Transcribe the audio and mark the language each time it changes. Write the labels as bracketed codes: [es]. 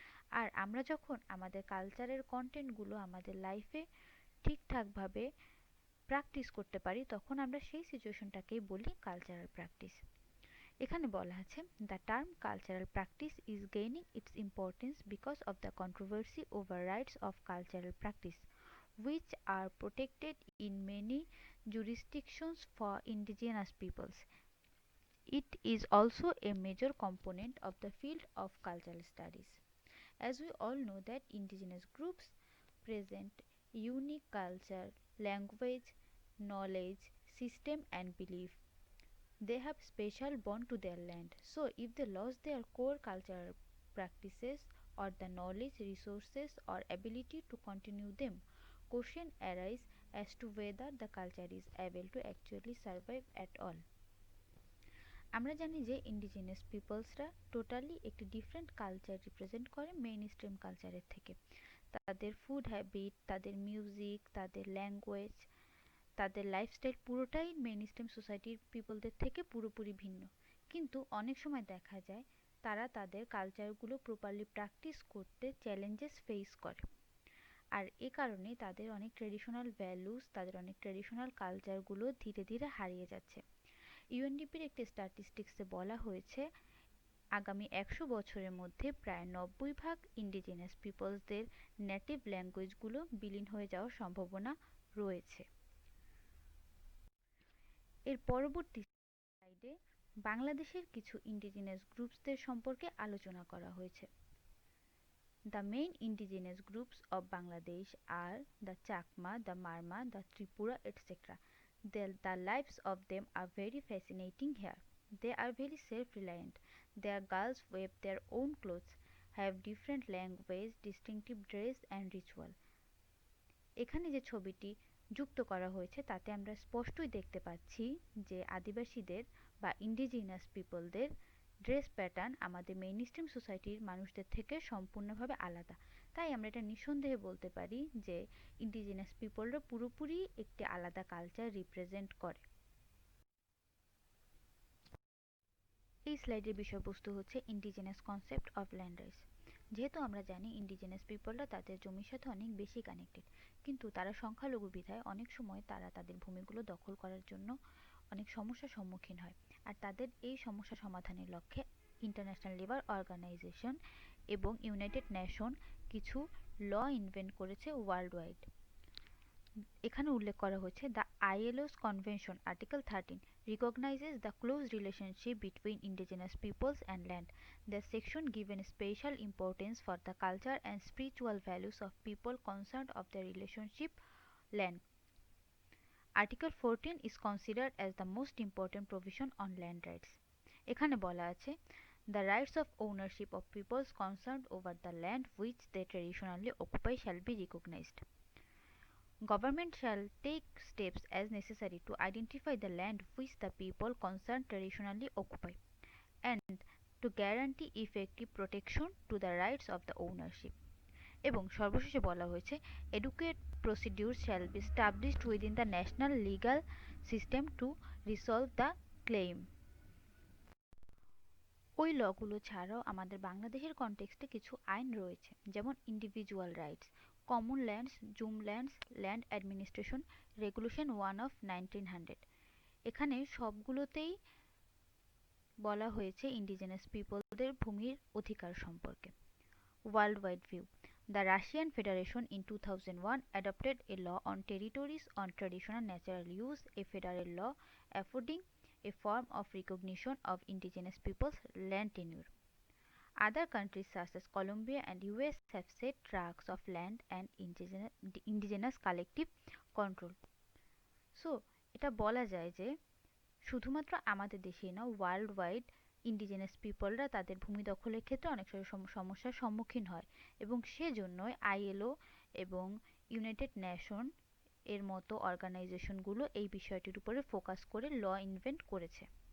[bn] আর আমরা যখন আমাদের কালচারের কন্টেন্টগুলো আমাদের লাইফে ঠিকঠাকভাবে প্র্যাকটিস করতে পারি তখন আমরা সেই সিচুয়েশনটাকেই বলি কালচারাল প্র্যাকটিস। এখানে বলা আছে [en] The term cultural practice is gaining its importance because of the controversy over rights of cultural practice which are protected in many jurisdictions for indigenous peoples. It is also a major component of the field of cultural studies. As we all know that indigenous groups present unique culture, language, knowledge, system and belief. They have special bond to their land. So if they lost their core cultural practices or the knowledge, resources or ability to continue them, question arise as to whether the culture is able to actually survive at all. [bn] আমরা জানি যে indigenous পিপলসরা totally একটি different culture represent করে main stream কালচারের থেকে। তাদের food habit, তাদের music, তাদের ল্যাঙ্গুয়েজ, তাদের লাইফস্টাইল পুরোটাই মেইন স্ট্রিম সোসাইটির পিপলদের থেকে পুরোপুরি ভিন্ন। কিন্তু অনেক সময় দেখা যায় তারা তাদের কালচারগুলো প্রপারলি প্র্যাকটিস করতে চ্যালেঞ্জেস ফেস করে। আর এ কারণে তাদের অনেক ট্রেডিশনাল ভ্যালুস, তাদের অনেক ট্রেডিশনাল কালচারগুলো ধীরে ধীরে হারিয়ে যাচ্ছে। ইউএনডিপির একটি স্ট্যাটিস্টিক্সে বলা হয়েছে আগামী 100 বছরের মধ্যে প্রায় 90% ইন্ডিজিনাস পিপলসদের নেটিভ ল্যাঙ্গুয়েজগুলো বিলীন হয়ে যাওয়ার সম্ভাবনা রয়েছে। এর পরবর্তী স্লাইডে বাংলাদেশের কিছু ইন্ডিজিনাস গ্রুপসদের সম্পর্কে আলোচনা করা হয়েছে। [en] The main indigenous groups of Bangladesh are the Chakma, the Marma, the Tripura, etc. The lives of them are very fascinating here. They are very self-reliant. Their girls wear their own clothes, have different language, distinctive dress and ritual. [bn] এখানে যে ছবিটি যুক্ত করা হয়েছে তাতে আমরা স্পষ্টই দেখতে পাচ্ছি যে আদিবাসীদের বা ইন্ডিজিনাস পিপলদের ড্রেস প্যাটার্ন আমাদের মেইনস্ট্রিম সোসাইটির মানুষদের থেকে সম্পূর্ণভাবে আলাদা। তাই আমরা এটা নিঃসন্দেহে বলতে পারি যে ইন্ডিজিনাস পিপলরা পুরোপুরি একটি আলাদা কালচার রিপ্রেজেন্ট করে। এই স্লাইডের বিষয়বস্তু হচ্ছে indigenous concept of land rights. যেহেতু আমরা জানি ইন্ডিজিনাস পিপলরা তাদের জমির সাথে অনেক বেশি কানেক্টেড, কিন্তু তারা সংখ্যালঘু বিধায় অনেক সময় তারা তাদের ভূমিগুলো দখল করার জন্য অনেক সমস্যার সম্মুখীন হয়। আর তাদের এই সমস্যা সমাধানের লক্ষ্যে ইন্টারন্যাশনাল লেবার অর্গানাইজেশন এবং ইউনাইটেড নেশন কিছু ল ইনভেন্ট করেছে ওয়ার্ল্ড ওয়াইড। এখানে উল্লেখ করা হয়েছে [en] The ILO's convention article 13 recognizes the close relationship between indigenous peoples and land. The section given special importance for the culture and spiritual values of people concerned of the relationship land. Article 14 is considered as the most important provision on land rights. [bn] এখানে বলা আছে [en] the rights of ownership of peoples concerned over the land which they traditionally occupy shall be recognized. Government shall take steps as necessary to identify the land which the people concerned traditionally occupy and to guarantee effective protection to the rights of the ownership. [bn] এবং সর্বশেষে বলা হয়েছে [en] adequate procedures shall be established within the national legal system to resolve the claim. [bn] ওই লগুলো ছাড়াও আমাদের বাংলাদেশের কনটেক্সটে কিছু আইন রয়েছে, যেমন individual rights, common lands, zoom lands, land administration regulation 1 of 1900। এখানে সবগুলোতেই বলা হয়েছে ইন্ডিজিনাস পিপলদের ভূমির অধিকার সম্পর্কে। [en] World wide view, The Russian Federation in 2001 adopted a law on territories on traditional natural use, a federal law affording a form of recognition of indigenous peoples' land tenure. Other countries such as Colombia and US have set tracts of land and indigenous collective control. [bn] So, এটা বলা যায় যে শুধুমাত্র আমাদের দেশেই না, world wide indigenous পিপলরা তাদের ভূমি দখলের ক্ষেত্রে অনেক সমস্যার সম্মুখীন হয় এবং সেজন্যই ILO এবং ইউনাইটেড নেশন এর মতো অর্গানাইজেশনগুলো এই বিষয়টির উপরে ফোকাস করে ল ইনভেন্ট করেছে।